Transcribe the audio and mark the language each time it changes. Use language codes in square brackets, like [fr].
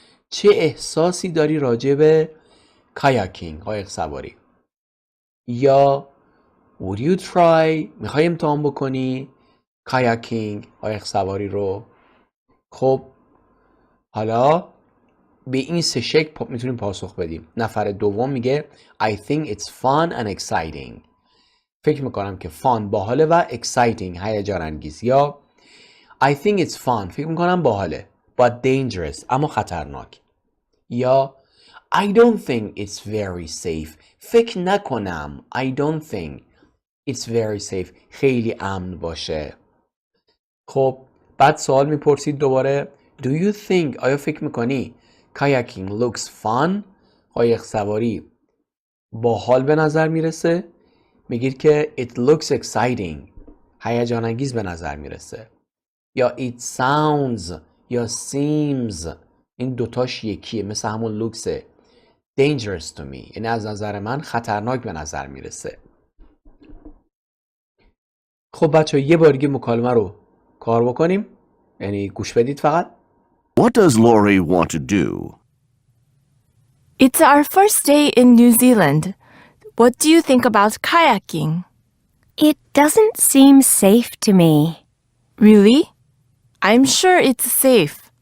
[fa] چه احساسی داری راجع به kayaking قایق سواری؟ یا [en] Would you try? [fa] میخوای امتحان بکنی kayaking قایق سواری رو؟ خب حالا به این سه شکل میتونیم پاسخ بدیم. نفر دوم میگه [en] I think it's fun and exciting. [fa] فکر میکنم که fun باحاله و exciting هیجان انگیز. [en] یا I think it's fun [fa] فکر میکنم باحاله [en] but dangerous [fa] اما خطرناک. [en] یا I don't think it's very safe [fa] فکر نکنم [en] I don't think it's very safe [fa] خیلی امن باشه. خب بعد سوال میپرسید دوباره Do you think آیا فکر میکنی [en] kayaking looks fun [fa] قایق سواری باحال به نظر میرسه؟ میگید که [en] it looks exciting [fa] هیجان انگیز به نظر میرسه. یا it sounds یا seems این دوتاش یکیه مثل همون looksه. [en] dangerous to me [fa] یعنی از نظر من خطرناک به نظر میرسه. خب بچه یه بار دیگه مکالمه رو کار بکنیم یعنی گوش بدید فقط. [en] What does Laurie want to do? It's our first day in New Zealand. What do you think about kayaking? It doesn't seem safe to me. Really? I'm sure it's safe.